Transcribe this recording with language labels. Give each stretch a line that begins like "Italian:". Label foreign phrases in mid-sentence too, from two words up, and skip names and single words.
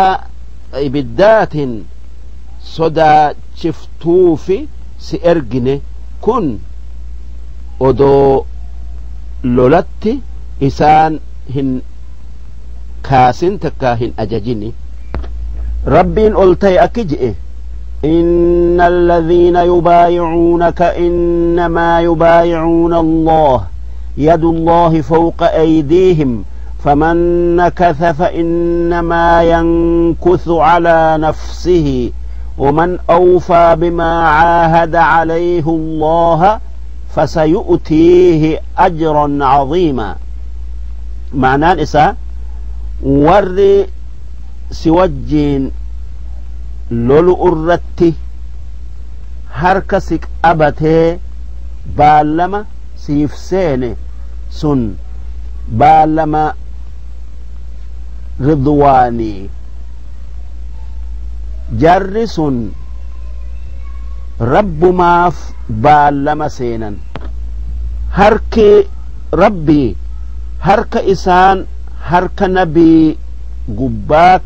Oromo: ibiddaatin sodaachiftuufi si ergine kun odoo lolatti isaan hin kaasin takka hin ajajini rabbiin ol ta'e akki je'e
Arabic: إن الذين يبايعونك إنما يبايعون الله يد الله فوق أيديهم فمن نكث فإنما ينكث على نفسه ومن أوفى بما عاهد عليه الله فسيؤتيه أجرا عظيما معنى نساء ور سوجين
Oromo: lolu irratti harka si qabatee baallama siif seene sun baallama ridwaanii jarri sun rabbumaaf baallama seenan harki rabbii harka isaan harka nabii gubbaa